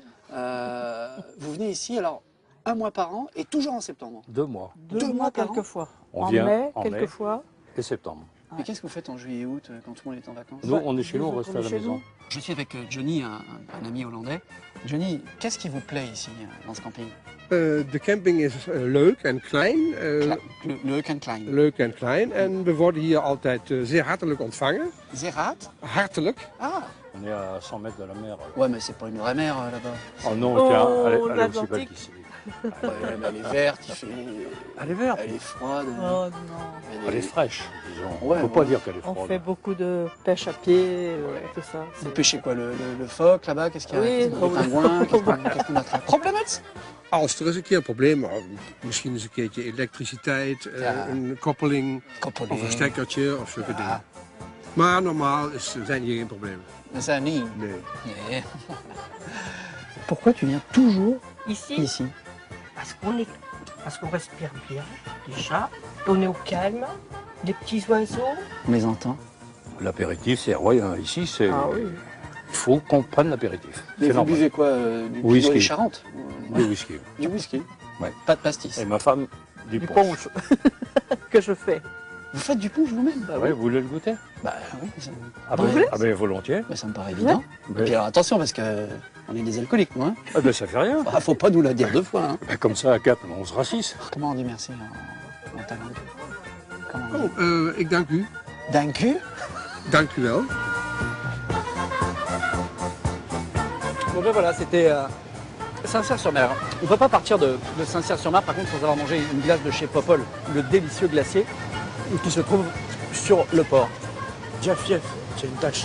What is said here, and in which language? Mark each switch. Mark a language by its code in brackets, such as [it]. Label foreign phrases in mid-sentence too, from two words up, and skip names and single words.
[fr] Vous venez ici, alors, 1 mois par an et toujours en septembre? 2 mois. 2 mois quelquefois. On vient mai, quelquefois. Et septembre. Mais qu'est-ce que vous faites en juillet et août quand tout le monde est en vacances? Nous, on est chez nous, on reste à la maison. Je suis avec Johnny, un ami hollandais. Johnny, qu'est-ce qui vous plaît ici, dans ce camping? [nl] De camping is leuk en klein. Leuk en klein. Leuk en klein. En we worden hier altijd zeer hartelijk ontvangen. Zeer hard? Hartelijk. [fr] Ah. On est à 100 mètres de la mer. Ouais, mais c'est pas une vraie mer là-bas. Oh non, tiens, elle est aussi belle qu'ici. Ouais, mais elle est verte, il fait... Elle est verte. Elle est froide. Oh non. Elle est fraîche, disons. Ouais, Faut pas dire qu'elle est froide. On fait beaucoup de pêche à pied, tout ça. Vous pêchez quoi, le phoque là-bas? Qu'est-ce qu'il y a? Oui, Le pingouin? Qu'est-ce qu'on a trouvé? [nl] Problematisch? Als er eens een keer een probleem is, misschien eens een keertje elektriciteit, een koppeling, of een stekkertje of zulke dingen. Maar normaal zijn hier geen problemen. [fr] Mais ça, [nl] niet. Nee. [fr] Pourquoi tu viens toujours ici? Parce qu'on respire bien, déjà. On est au calme, des petits oiseaux. On les entend. L'apéritif, c'est royal. Ici, c'est... Ah oui. Il faut qu'on prenne l'apéritif. Mais vous buvez quoi? Du whisky Charente? Du whisky. Du whisky? Ouais. Pas de pastis? Et ma femme, du punch. punch. Que je fais. Vous faites du punch vous-même? Bah oui, vous voulez le goûter? Bah oui. Ah ben volontiers. Bah, ça me paraît évident. Et puis alors attention parce que on est des alcooliques, moi. Hein. Ah ben ça fait rien. Bah, faut pas nous la dire deux fois. Hein. Bah, comme ça, à 4, on se rassis. Comment on dit merci en talent? Comment on dit? [nl] Oh, ik dank u. Dank u? Dank u wel. [fr] Bon ben voilà, c'était Saint-Cyr-sur-Mer. On ne peut pas partir de Saint-Cyr-sur-Mer par contre sans avoir mangé une glace de chez Popol, le délicieux glacier, qui se trouve sur le port. Jeff, c'est une tache.